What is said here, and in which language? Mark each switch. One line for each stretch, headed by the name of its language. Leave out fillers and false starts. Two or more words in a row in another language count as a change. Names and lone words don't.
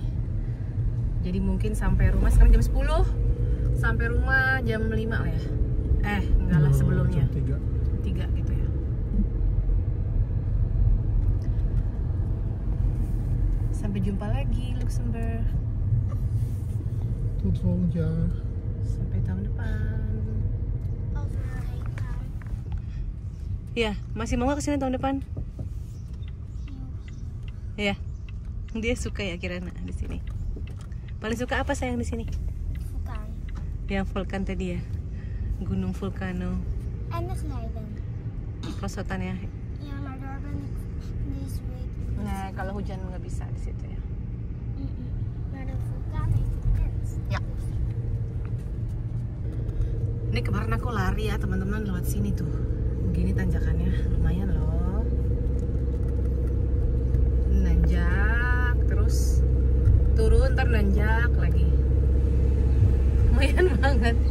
Indonesian: Jadi mungkin sampai rumah sekarang jam 10. Sampai rumah jam 5 lah ya. Enggak lah sebelumnya. Jam 3 gitu ya. Sampai jumpa lagi Luxembourg.
Dutch: Tot volgend jaar.
Indonesian: Sampai tahun depan. Ya, masih mau nggak kesini tahun depan? Ya, dia suka ya Kirana di sini. Paling suka apa sayang di sini?
Dutch: Vulkan.
Indonesian: Yang vulkan tadi ya, gunung vulkano.
Dutch: En de glijbaan.
Indonesian: Prosotan ya.
Dutch: Ja, maar daar ben ik deze week.
Indonesian: Nah, kalau hujan nggak bisa di situ ya.
Dutch: Maar de vulkaan heeft een tent.
Indonesian: Ya. Ini kemarin aku lari ya teman-teman lewat sini tuh. Begini tanjakannya, lumayan loh. Nanjak, terus turun, ntar nanjak lagi. Lumayan banget.